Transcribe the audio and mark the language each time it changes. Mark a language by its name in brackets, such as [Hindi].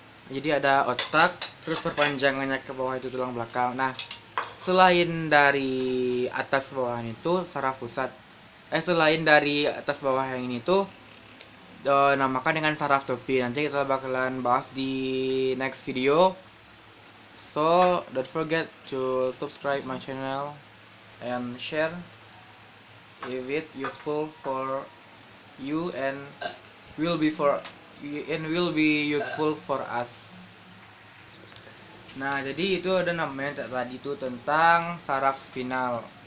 [Indonesian] Jadi ada otak, terus perpanjangannya ke bawah itu tulang belakang. Nah, selain dari atas ke bawah itu saraf pusat. Selain dari atas bawah yang ini tuh namakan dengan saraf topi. Nanti kita bakalan bahas di next video. [English] So don't forget to subscribe my channel and share if it useful for you and will be useful for us. [Indonesian] Nah, jadi itu ada namanya tadi itu tentang saraf spinal.